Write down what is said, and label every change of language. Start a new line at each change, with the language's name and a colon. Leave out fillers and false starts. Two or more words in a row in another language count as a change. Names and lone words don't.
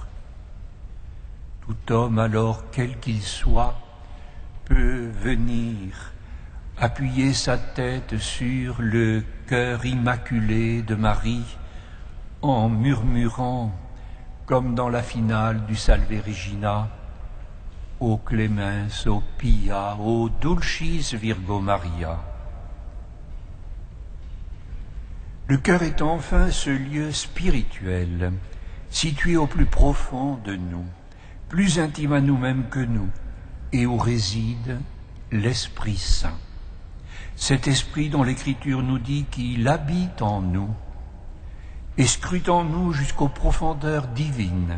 French: Tout homme, alors quel qu'il soit, peut venir appuyer sa tête sur le cœur immaculé de Marie en murmurant, comme dans la finale du Salve Regina,
Latin: O Clemens, O Pia, O Dulcis Virgo Maria.
French: Le cœur est enfin ce lieu spirituel, situé au plus profond de nous, plus intime à nous-mêmes que nous, et où réside l'Esprit Saint. Cet Esprit dont l'Écriture nous dit qu'il habite en nous et scrute en nous jusqu'aux profondeurs divines.